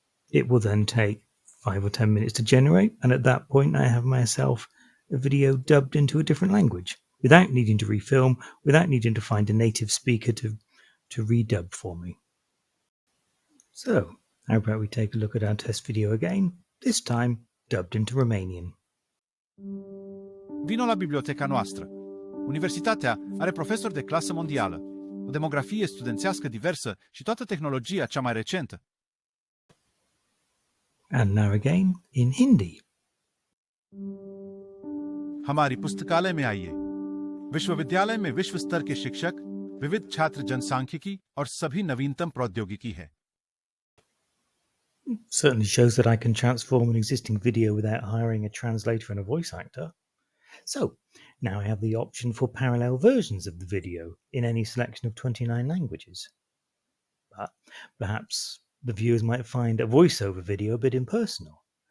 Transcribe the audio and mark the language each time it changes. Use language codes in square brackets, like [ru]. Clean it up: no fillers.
[en] It will then take 5 or 10 minutes to generate, and at that point I have myself a video dubbed into a different language without needing to refilm, without needing to find a native speaker to redub for me. So, how about we take a look at our test video again, this time dubbed into Romanian. [ro] Vino la biblioteca noastră. Universitatea are profesori de clasă mondială, o demografie studențească diversă și toată tehnologia cea mai recentă. [en] And now again in Hindi. [hi] हमारी पुस्तकालय में आइए। विश्वविद्यालय में विश्व स्तर के शिक्षक, विविध छात्र जनसांख्यिकी और सभी नवीनतम प्रौद्योगिकी है। [en] Certainly shows that I can transform an existing video without hiring a translator and a voice actor. So, now I have the option for parallel versions of the video in any selection of 29 languages. But perhaps the viewers might find a voiceover video a bit impersonal.